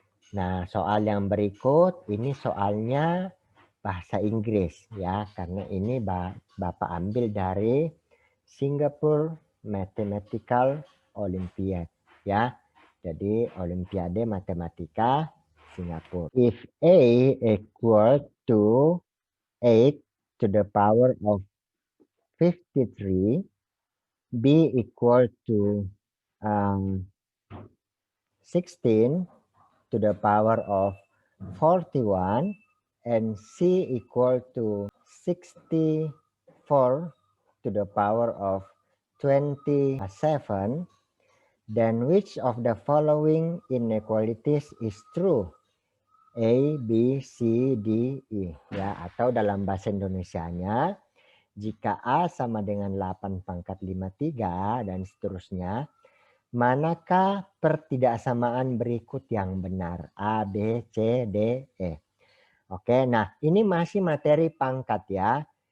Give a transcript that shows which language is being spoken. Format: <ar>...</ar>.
<id>Nah, soal yang berikut ini soalnya bahasa Inggris ya, karena ini Bapak ambil dari Singapore Mathematical Olympiad ya. Jadi Olimpiade Matematika Singapura.</id> <en>If A equal to 8 to the power of 53, B equal to 16 to the power of 41, and C equal to 64 to the power of 27, then which of the following inequalities is true? A, B, C, D, E.</en> <id>Ya, atau dalam bahasa Indonesianya, jika A sama dengan 8 pangkat 53 dan seterusnya, manakah pertidaksamaan berikut yang benar? A, B, C, D, E. Oke, nah ini masih materi pangkat ya.</id>